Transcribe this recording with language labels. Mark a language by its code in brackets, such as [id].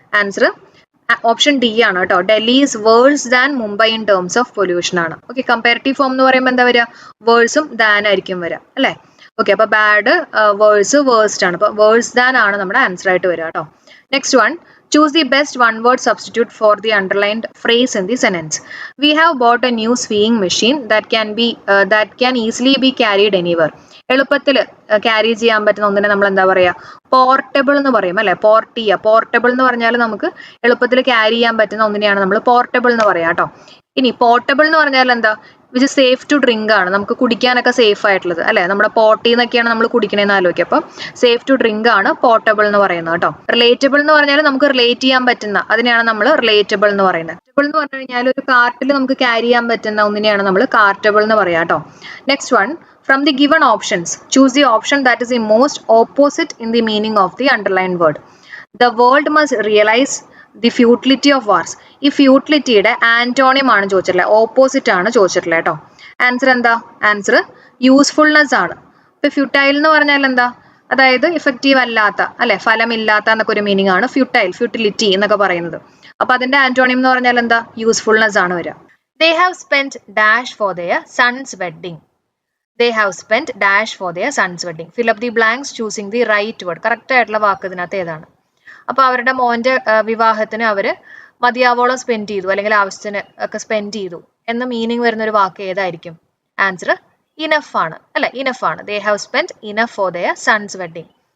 [ml] Answer option D ആണ് കേട്ടോ. [en] Delhi is worse than Mumbai in terms of pollution [ml] ആണ്. Okay, comparative form എന്ന് പറയുമ്പോൾ എന്താ വരിക? വേഴ്സും ദാൻ ആയിരിക്കും വരിക അല്ലേ? ഓക്കെ, അപ്പൊ ബാഡ്, വേഴ്സ്, വേഴ്സ്റ്റ് ആണ്. അപ്പൊ വേഴ്സ് ദാൻ ആണ് നമ്മുടെ ആൻസർ ആയിട്ട് വരിക കേട്ടോ. [en] Next one, choose the best one word substitute for the underlined phrase in the sentence. We have bought a new swinging machine that can easily be carried anywhere. [ml] എളുപ്പത്തിൽ carry ചെയ്യാൻ പറ്റുന്ന ഒന്നിനെ നമ്മൾ എന്താ പറയുക? പോർട്ടബിൾ എന്ന് പറയും അല്ലെ? പോർട്ടബിൾ എന്ന് പറഞ്ഞാൽ നമുക്ക് എളുപ്പത്തിൽ ക്യാരി ചെയ്യാൻ പറ്റുന്ന ഒന്നിനെയാണ് നമ്മൾ പോർട്ടബിൾ എന്ന് പറയാം കേട്ടോ. ഇനി പോർട്ടബിൾ എന്ന് പറഞ്ഞാൽ എന്താ? വിച്ച് സേഫ് ടു ഡ്രിങ്ക് ആണ്, നമുക്ക് കുടിക്കാനൊക്കെ സേഫ് ആയിട്ടുള്ളത് അല്ലെ? നമ്മുടെ പോട്ടിൽ നിന്നൊക്കെയാണ് നമ്മൾ കുടിക്കണേന്ന് ആലോചിക്കുക. അപ്പം സേഫ് ടു ഡ്രിങ്ക് ആണ് പോർട്ടബിൾ എന്ന് പറയുന്നത് കേട്ടോ. റിലേറ്റബിൾ എന്ന് പറഞ്ഞാൽ നമുക്ക് റിലേറ്റ് ചെയ്യാൻ പറ്റുന്ന, അതിനെയാണ് നമ്മൾ റിലേറ്റബിൾ എന്ന് പറയുന്നത്. റിലേറ്റബിൾ എന്ന് പറഞ്ഞു കഴിഞ്ഞാൽ ഒരു കാർട്ടിൽ നമുക്ക് ക്യാരി ചെയ്യാൻ പറ്റുന്ന ഒന്നിനെയാണ് നമ്മൾ കാർട്ടബിൾ എന്ന് പറയാം കേട്ടോ. [en] Next one, from the given options choose the option that is the most opposite in the meaning of the underlined word. The world must realise the futility of wars. [ml] ഈ ഫ്യൂട്ടിലിറ്റിയുടെ ആന്റോണിയം ആണ് ചോദിച്ചിട്ടുള്ളത്, opposite ആണ് ചോദിച്ചിട്ടുള്ളത് കേട്ടോ. Answer എന്താ? Answer usefulness ആണ്. ഇപ്പൊ futile എന്ന് പറഞ്ഞാൽ എന്താ? അതായത് ഇഫക്റ്റീവ് അല്ലാത്ത അല്ലെ? ഫലമില്ലാത്ത എന്നൊക്കെ ഒരു മീനിങ് ആണ് ഫ്യൂട്ടിലിറ്റി എന്നൊക്കെ പറയുന്നത്. അപ്പൊ അതിന്റെ ആന്റോണിയം എന്ന് പറഞ്ഞാൽ എന്താ? യൂസ്ഫുൾനെസ് ആണ് വരിക. [en] They have spent dash for their son's wedding. They have spent dash for their son's wedding. Fill up the blanks choosing the right word. [ml] Correct ആയിട്ടുള്ള വാക്ക് ഇതിനകത്ത് ഏതാണ്? അപ്പൊ അവരുടെ മോന്റെ വിവാഹത്തിന് അവര് മതിയാവോളം സ്പെൻഡ് ചെയ്തു, അല്ലെങ്കിൽ ആവശ്യത്തിന് ഒക്കെ സ്പെൻഡ് ചെയ്തു എന്ന മീനിങ് വരുന്ന ഒരു വാക്ക് ഏതായിരിക്കും? ആൻസർ ഇനഫ് ആണ് അല്ലെ? ഇനഫ് ആണ്. [en] They have spend enough for their sons wedding.